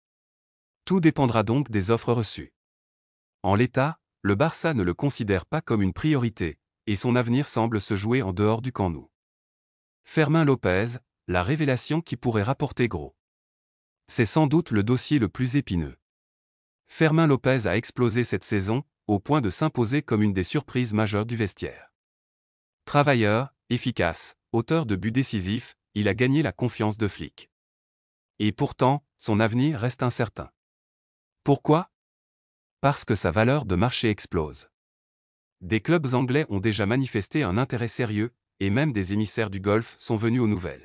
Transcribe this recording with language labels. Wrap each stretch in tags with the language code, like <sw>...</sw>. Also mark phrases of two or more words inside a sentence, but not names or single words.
<fr>Tout dépendra donc des offres reçues. En l'état, le Barça ne le considère pas comme une priorité, et son avenir semble se jouer en dehors du Camp Nou. Fermín López, la révélation qui pourrait rapporter gros. C'est sans doute le dossier le plus épineux. Fermín López a explosé cette saison, au point de s'imposer comme une des surprises majeures du vestiaire. Travailleur, efficace, auteur de buts décisifs, il a gagné la confiance de Flick. Et pourtant, son avenir reste incertain. Pourquoi? Parce que sa valeur de marché explose. Des clubs anglais ont déjà manifesté un intérêt sérieux, et même des émissaires du Golfe sont venus aux nouvelles.</fr>